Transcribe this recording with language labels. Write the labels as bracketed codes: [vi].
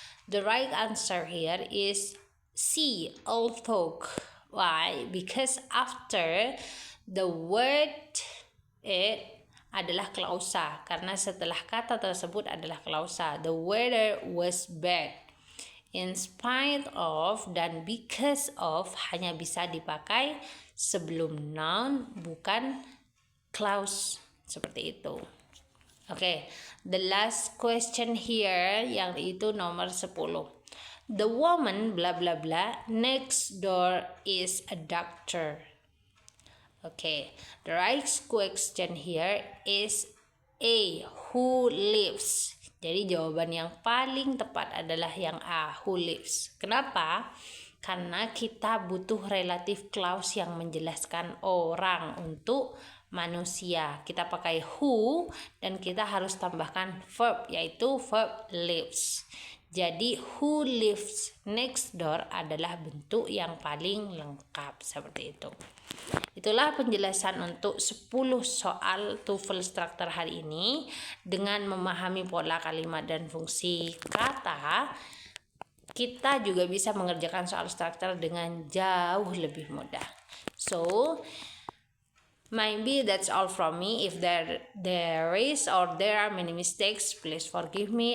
[en] The right answer here is C, all talk. Why? Because after the word it [id] adalah klausa, karena setelah kata tersebut adalah klausa. [en] The weather was bad. In spite of dan because of [id] hanya bisa dipakai sebelum [en] noun, bukan clause, seperti itu. Oke, the last question here, [id] yang itu nomor 10. [en] The woman bla bla bla next door is a doctor. Okay, the right question here is A, who lives. [id] Jadi jawaban yang paling tepat adalah yang A, [en] who lives. [id] Kenapa? Karena kita butuh relative clause yang menjelaskan orang untuk manusia. Kita pakai who dan kita harus tambahkan verb, yaitu verb lives. Jadi [en] who lives next door [id] adalah bentuk yang paling lengkap, seperti itu. Itulah penjelasan untuk 10 soal TOEFL Structure hari ini. Dengan memahami pola kalimat dan fungsi kata, kita juga bisa mengerjakan soal structure dengan jauh lebih mudah. [en] So, maybe that's all from me. If there are many mistakes, please forgive me.